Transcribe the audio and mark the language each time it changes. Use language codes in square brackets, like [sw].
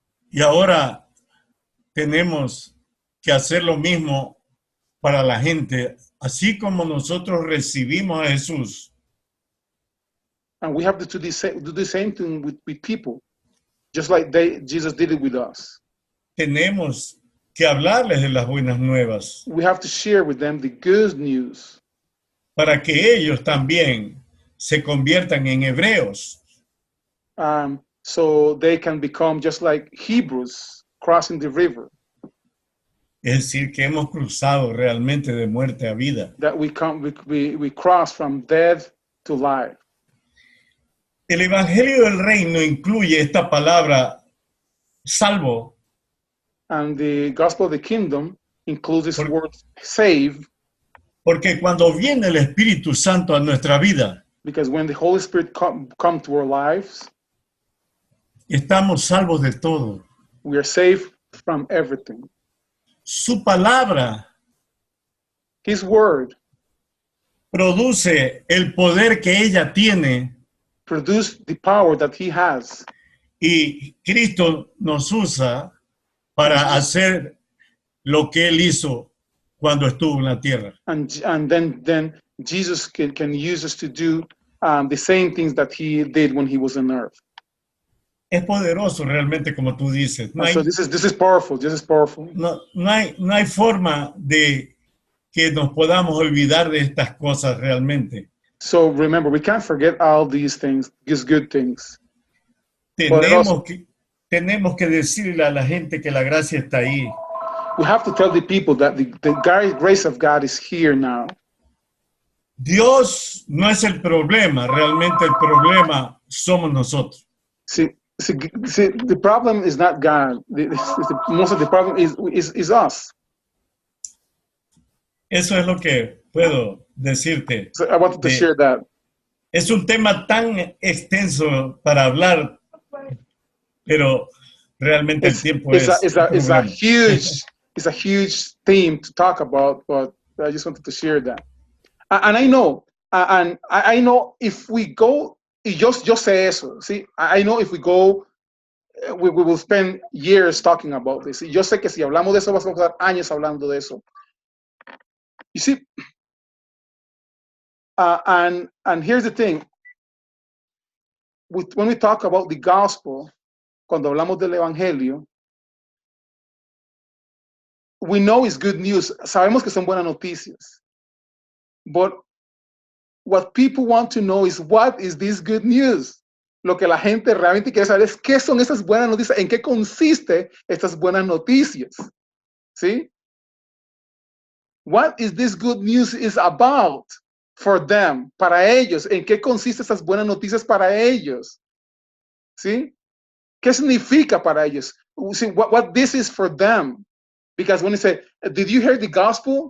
[es] Y ahora tenemos que hacer lo mismo para la gente, así como nosotros recibimos a Jesús. [en] And we have to do the same thing with people, just like Jesus did it with us. [es] Tenemos que hablarles de las buenas nuevas. [en] We have to share with them the good news. [es] Para que ellos también se conviertan en hebreos. [en] So they can become just like Hebrews crossing the river. [es] Es decir, que hemos cruzado realmente de muerte a vida. [en] That we cross from death to life. [es] El Evangelio del Reino incluye esta palabra salvo. [en] And the gospel of the kingdom includes this word save. [es] Porque cuando viene el Espíritu Santo a nuestra vida, [en] because when the Holy Spirit come to our lives, [es] estamos salvos de todo. [en] We are saved from everything. [es] Su palabra, [en] His word, [es] produce el poder que ella tiene. [en] Produce the power that he has. [es] Y Cristo nos usa para hacer lo que él hizo cuando estuvo en la tierra. [en] And then Jesus can use us to do the same things that he did when he was on earth. [es] Es poderoso realmente, como tú dices. [en] So this is powerful. This is powerful. [es] No hay forma de que nos podamos olvidar de estas cosas realmente. [en] So remember, we can't forget all these things, these good things. [es] Tenemos que, tenemos que decirle a la gente que la gracia está ahí. [en] We have to tell the people that the grace of God is here now. [es] Dios no es el problema, realmente el problema somos nosotros. [en] See, the problem is not God. Most of the problem is us. [es] Eso es lo que puedo decirte. [en] So I wanted to share that. [es] Es un tema tan extenso para hablar, pero realmente el tiempo es [en] It's a huge theme to talk about, but I just wanted to share that. And I know, and I know if we go, [es] yo sé eso, ¿sí? [en] I know if we go, we will spend years talking about this. [es] Yo sé que si hablamos de eso, vamos a pasar años hablando de eso. [en] You see, and here's the thing. When we talk about the gospel, [es] cuando hablamos del evangelio, [en] we know it's good news. [es] Sabemos que son buenas noticias. [en] But what people want to know is, what is this good news? [es] Lo que la gente realmente quiere saber es qué son esas buenas noticias, en qué consiste estas buenas noticias. ¿Sí? [en] What is this good news is about for them, [es] para ellos? ¿En qué consiste esas buenas noticias para ellos? ¿Sí? ¿Qué significa para ellos? [en] See, what this is for them. Because when they say, did you hear the gospel?